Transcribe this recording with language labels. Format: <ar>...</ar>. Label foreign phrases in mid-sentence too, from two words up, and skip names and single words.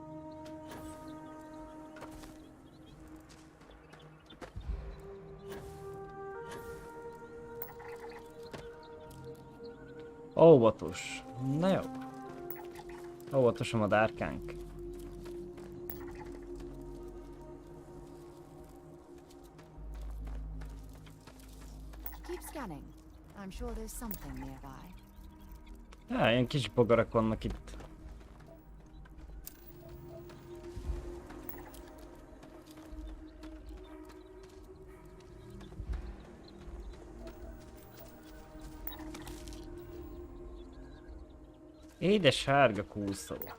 <hu>Óvatos. Na jó. Óvatos a madárkánk.</hu> <en>Keep scanning. I'm sure there's something nearby.</en> <hu>Ilyen kis bogarak vannak itt. Édes sárga kúszó.</hu>